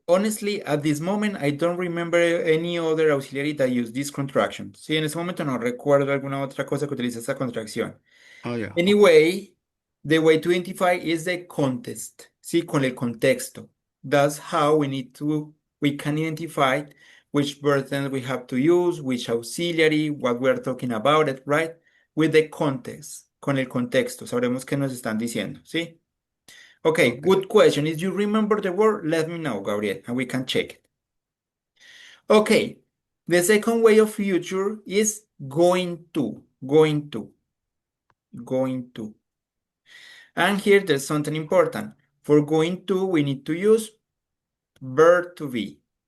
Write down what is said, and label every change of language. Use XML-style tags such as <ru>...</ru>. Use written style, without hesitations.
<en>Honestly, at this moment, I don't remember any other auxiliary that use this contraction.</en> <es>Sí, en ese momento no recuerdo alguna otra cosa que utilice esta contracción.</es> <en>Oh, yeah. Anyway, the way to identify is the context.</en> <es>Sí, con el contexto.</es> <en>That's how we can identify which verb tense we have to use, which auxiliary, what we are talking about it, right? With the context,</en> <es>con el contexto. Sabremos qué nos están diciendo, ¿sí? Okay, Okay.</es> <en>good question. If you remember the word, let me know, Gabriel, and we can check it. Okay, the second way of future is going to, going to, going to. And here there's something important. For going to, we need to use verb to be.</en>